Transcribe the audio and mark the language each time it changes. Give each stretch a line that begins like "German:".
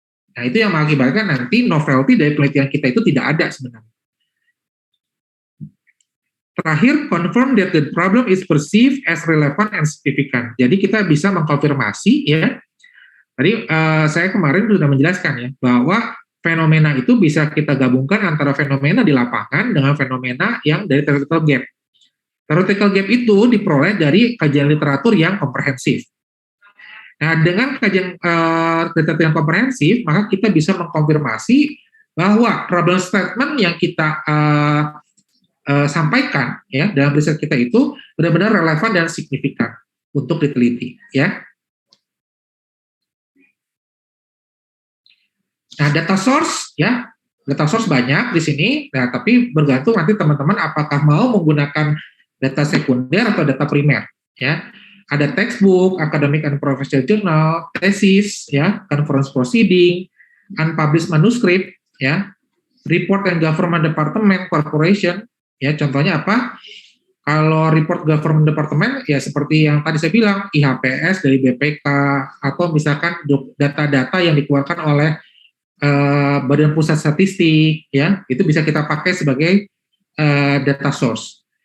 Indonesian: Nah, itu yang mengakibatkan nanti novelty dari penelitian kita itu tidak ada sebenarnya. Terakhir,
English: confirm that the problem is perceived as relevant and significant.
Indonesian: Jadi kita bisa mengkonfirmasi ya. Tadi saya kemarin sudah menjelaskan ya bahwa fenomena itu bisa kita gabungkan antara fenomena di lapangan dengan fenomena yang dari theoretical gap. Theoretical gap itu diperoleh dari kajian literatur yang komprehensif. Nah, dengan kajian literatur yang komprehensif, maka kita bisa mengkonfirmasi bahwa problem statement yang kita sampaikan ya dalam riset kita itu benar-benar relevan dan signifikan untuk diteliti ya. Nah, data source ya, data source banyak di sini. Nah, tapi bergantung nanti teman-teman apakah mau menggunakan data sekunder atau data primer ya.
English: Ada textbook, academic and professional journal, thesis ya, conference proceeding, unpublished manuscript ya, report and government department corporation.
Indonesian: Ya, contohnya apa? Kalau report government department, ya seperti yang tadi saya bilang, IHPS dari BPK, atau misalkan data-data yang dikeluarkan oleh Badan Pusat Statistik, ya itu bisa kita pakai sebagai data source.